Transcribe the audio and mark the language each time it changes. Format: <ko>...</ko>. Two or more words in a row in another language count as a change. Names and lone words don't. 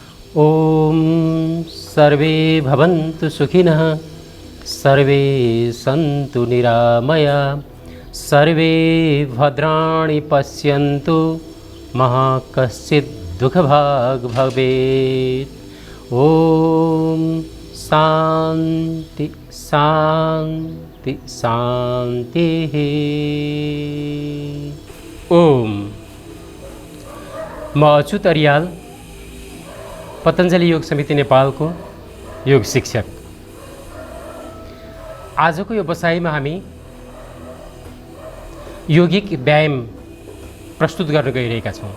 <sa>ओम सर्वे भवन्तु सुखिनः सर्वे सन्तु निरामया सर्वे भद्राणि पश्यन्तु मा कश्चित् दुःखभाग् भवेत्। ओम शांति शांति शांति।</sa> <ne>ओम म अच्युत अर्याल, पतञ्जलि योग समिति नेपालको योग शिक्षक। आजको यो बसाइमा हामी योगिक व्यायाम प्रस्तुत गर्न गइरहेका छौँ।</ne>